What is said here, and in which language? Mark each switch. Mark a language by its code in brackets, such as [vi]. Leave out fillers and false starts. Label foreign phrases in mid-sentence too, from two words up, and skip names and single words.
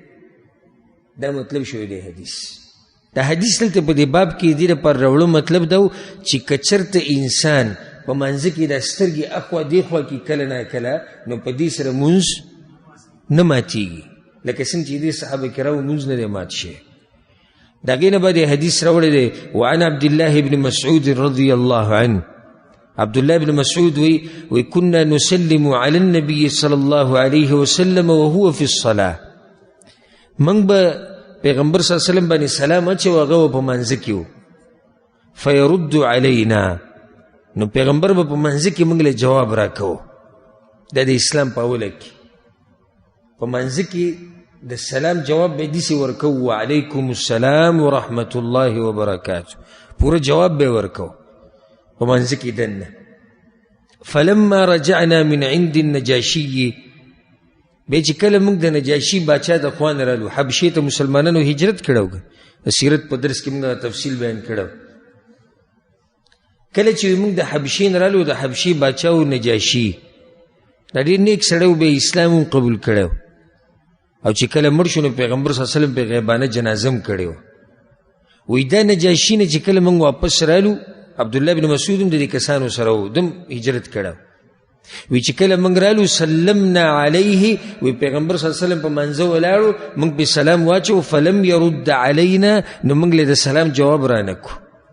[ps] دا مطلب شوی دی حدیث دا حدیث دلته په دې باب کې دې لپاره راوړو مطلب دا و چې که چېرته انسان په منځه کې دا سترګې اخوا دېخوا کې کله نه کله نو په دې سره مونځ نه ماتېږي لکه څنګه چې دې صحابه کرامو مونځ نه دی مات شوی د هغې نه به دې حدیث راوړی دی [ar] وعن عبدالله بن مسعود رضی الله عنه [ps] عبدالله بن مسعود وی [ar] كنا نسلم على النبي صلى الله عليه وسلم وهو في الصلاة [ps] من به پیغمبر [ar] صلی الله علیه وسلم [ps] باندې سلام اچو هغه په منځ کې و [ar] فیرد علینا [ps] نو پیغمبر به په منځ کې موږ له جواب راکوو دا د اسلام په اوله کې په منځ کې د سلام جواب به داسې ورکوو [ar] وعلیکم السلام ورحمة الله وبرکاته [ps] پوره جواب به ورکوو په منځ کې دننه [ar] فلما رجعنا من عند النجاشي [ps] بیا چې کله موږ د نجاشي باچا د خوا نه رالو حبشې ته مسلمانانو هجرت کړو د سیرت په درس کې موږ تفصیل بیان کړو کله چې موږ د حبشین رالو د حبشي باچا و نجاشي دا ډېر نیک سړی و به اسلام هم قبول کړی او چې کله مړ شو نو پیغمبر [ar] صلی الله علیه وسلم [ps] په غیبانه جنازه هم کړې وی دا نجاشي نه چې کله موږ واپس رالو عبدالله بن مسعود هم د دې کسانو سره و دم هجرت کړی وی چې کله موږ رالو [ar] سلمنا علیه [ps] وی پیغمبر [ar] صلی الله علیه وسلم [ps] په منځه ولاړو موږ په سلام واچو [ar] فلم يرد علینا [ps] نو موږ له د سلام جواب را نه کړو